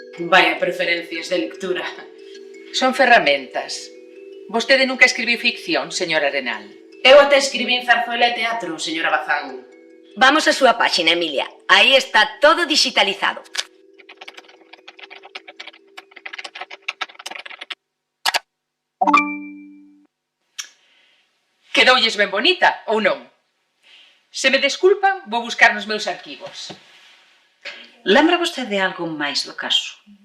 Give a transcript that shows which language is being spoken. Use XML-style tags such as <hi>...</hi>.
<es>Vaya preferencias de lectura.</es> <gl>Son ferramentas. Vostede nunca escribiu ficción, señora Arenal. Eu até escribín zarzuela e teatro, señora Bazán. Vamos á súa páxina, Emilia. Aí está todo digitalizado. Quedoulles ben bonita, ou non? Se me desculpan, vou buscar nos meus arquivos. Lembra vostede algo máis do caso?</gl>